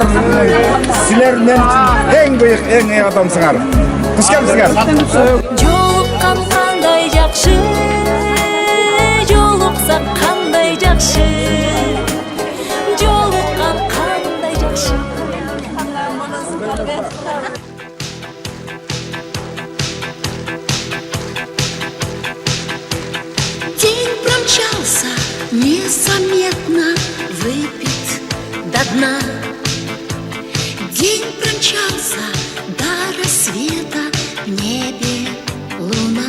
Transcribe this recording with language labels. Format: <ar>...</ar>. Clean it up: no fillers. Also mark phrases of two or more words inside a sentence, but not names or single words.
<ky>Силер мен үчүн эң бийик, эң адамсыңар. Куш келипсиңер. Жолуккан кандай жакшы, жолуксак кандай жакшы, жолуккан кандай жакшы.</ky> <ru>День промчался, незаметно выпит до дна. День промчался до рассвета, в небе луна.</ru>